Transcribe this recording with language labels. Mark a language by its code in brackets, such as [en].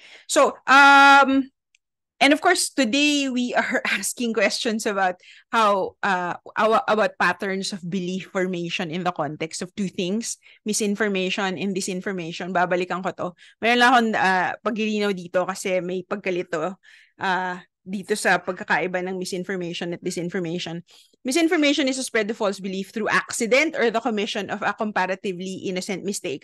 [en] So, and of course, today we are asking questions about about patterns of belief formation in the context of two things, misinformation and disinformation. [tl] Babalikan ko to. Mayroon lang akong paglilinaw dito kasi may pagkalito dito sa pagkakaiba ng misinformation at disinformation. [en] Misinformation is to spread the false belief through accident or the commission of a comparatively innocent mistake.